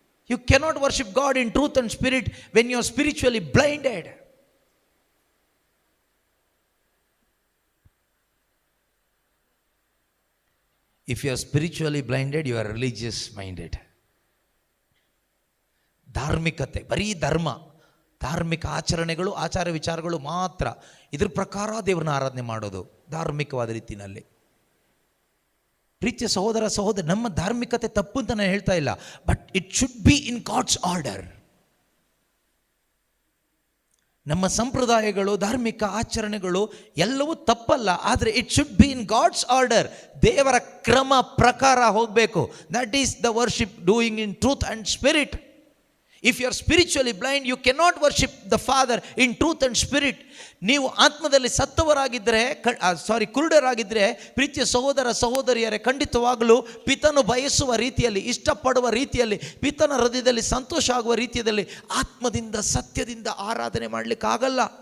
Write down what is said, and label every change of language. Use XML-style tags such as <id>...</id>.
<en>You cannot worship God in truth and spirit when you are spiritually blinded. If you are spiritually blinded, you are religious minded.</en> <kn>ಧಾರ್ಮಿಕತೆ, ಬರೀ ಧರ್ಮ, ಧಾರ್ಮಿಕ ಆಚರಣೆಗಳು, ಆಚಾರ ವಿಚಾರಗಳು ಮಾತ್ರ, ಇದ್ರ ಪ್ರಕಾರ ದೇವರನ್ನ ಆರಾಧನೆ ಮಾಡೋದು ಧಾರ್ಮಿಕವಾದ ರೀತಿಯಲ್ಲಿ. ಪ್ರೀತಿಯ ಸಹೋದರ, ನಮ್ಮ ಧಾರ್ಮಿಕತೆ ತಪ್ಪು ಅಂತ ನಾನು ಹೇಳ್ತಾ ಇಲ್ಲ,</kn> <en>But it should be in God's order.</en> <kn>ನಮ್ಮ ಸಂಪ್ರದಾಯಗಳು, ಧಾರ್ಮಿಕ ಆಚರಣೆಗಳು ಎಲ್ಲವೂ ತಪ್ಪಲ್ಲ, ಆದರೆ</kn> <en>It should be in God's order.</en> <kn>ದೇವರ ಕ್ರಮ ಪ್ರಕಾರ ಹೋಗಬೇಕು.</kn> <en>That is the worship doing in truth and spirit. If you are spiritually blind, you cannot worship the Father in truth and spirit.</en> <kn>ನೀವು ಆತ್ಮದಲ್ಲಿ ಸತ್ತವರಾಗಿದ್ದರೆ, ಕುರುಡರಾಗಿದ್ದರೆ, ಪ್ರೀತಿಯ ಸಹೋದರಿಯರೇ, ಖಂಡಿತವಾಗಲೂ ಪಿತನು ಬಯಸುವ ರೀತಿಯಲ್ಲಿ, ಇಷ್ಟಪಡುವ ರೀತಿಯಲ್ಲಿ, ಪಿತನ ಹೃದಯದಲ್ಲಿ ಸಂತೋಷ ಆಗುವ ರೀತಿಯಲ್ಲಿ ಆತ್ಮದಿಂದ ಸತ್ಯದಿಂದ ಆರಾಧನೆ ಮಾಡಲಿಕ್ಕಾಗಲ್ಲ.</kn>